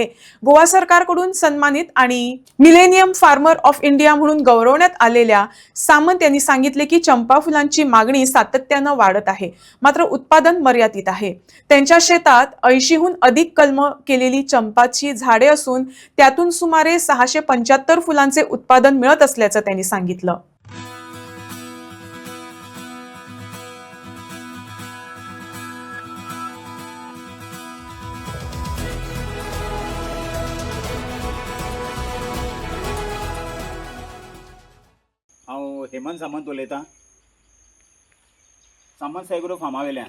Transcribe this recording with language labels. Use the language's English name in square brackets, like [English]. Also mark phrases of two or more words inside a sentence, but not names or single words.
[Marathi] गोवा सरकारकडून सन्मानित आणि मिलेनियम फार्मर ऑफ इंडिया म्हणून गौरवण्यात आलेल्या सामंत यांनी सांगितले की चंपा फुलांची मागणी सातत्यानं वाढत आहे, मात्र उत्पादन मर्यादित आहे। त्यांच्या शेतात 80हून अधिक कलम केलेली चंपाची झाडे असून त्यातून सुमारे 675 फुलांचे उत्पादन मिळत असल्याचं त्यांनी सांगितलं। [Konkani] हांव हेमंत सामंत उलयतां, सामंत सायग्रो फार्मा वयल्यान।